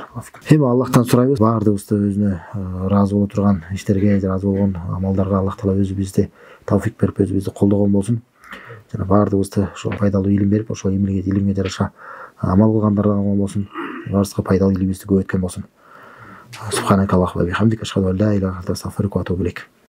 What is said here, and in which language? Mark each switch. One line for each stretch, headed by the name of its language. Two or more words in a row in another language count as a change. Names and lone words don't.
Kyrgyz: Эми Аллахтан сурайбыз, баардыгыбызды өзүнө ыраазы боло турган иштерге, ыраазы болгон амалдарга Аллах таала өзү бизди тавфик берип, өзү бизди колдогон болсун. Жана баардыгыбызды ошол пайдалуу илим берип, ошол илимге жараша амал кылгандардан болсун. Баарыбызга пайдалуу илимибизди көбөйткөн болсун.
Arabic: سبحانك اللهم وبحمدك أشهد أن لا إله إلا أنت أستغفرك وأتوب إليك.